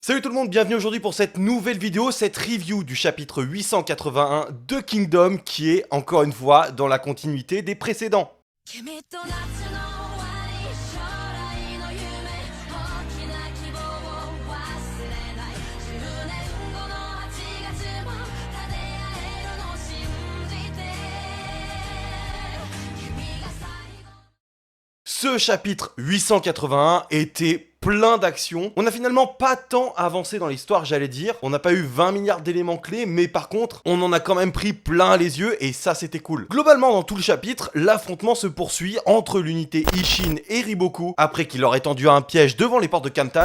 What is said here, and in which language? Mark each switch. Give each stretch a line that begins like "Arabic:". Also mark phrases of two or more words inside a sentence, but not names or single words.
French: Salut tout le monde, bienvenue aujourd'hui pour cette nouvelle vidéo, cette review du chapitre 881 de Kingdom qui est encore une fois dans la continuité des précédents.
Japanese: 君と夏の終わり将来の夢大きな希望を忘れない10年後の8月も叶えるの信じて君が最後
French: Ce chapitre 881 était plein d'actions. On n'a finalement pas tant avancé dans l'histoire, j'allais dire. On n'a pas eu 20 milliards d'éléments clés, mais par contre, on en a quand même pris plein les yeux et ça c'était cool. Globalement, dans tout le chapitre, l'affrontement se poursuit entre l'unité Ishin et Riboku après qu'il leur ait tendu un piège devant les portes de Kantan.